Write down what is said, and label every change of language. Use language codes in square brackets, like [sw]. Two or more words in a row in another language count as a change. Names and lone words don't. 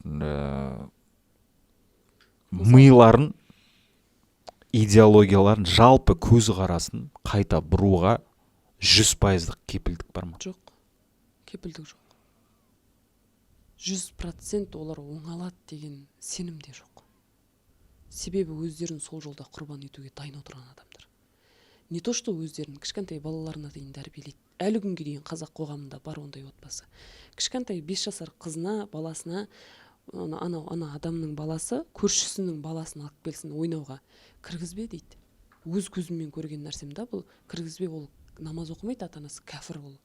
[kk] Миларын, идеологияларын, жалпы көзқарасын қайта бұруға 100%-ық кепілдік бар ма? Жоқ, кепілдік жоқ. 100% олар оңалады деген сенімде жоқ. Себебі өздерін сол жолда құрбан етуге дайын отырған адамдар. [ru] Не то, что [kk] өздерін кішкентай балаларына дейін тәрбиелейді. Әлі күнге дейін қазақ қоғамында бар ондай отбасы. Кішкентай 5 жасар қызына, баласына, ана адамның баласы, көршісінің баласын алып келсін ойнауға, кіргізбе дейді. Өз көзіммен көрген нәрсем да бұл, кіргізбе, ол намаз оқымайды, ата-анасы кәфір ол.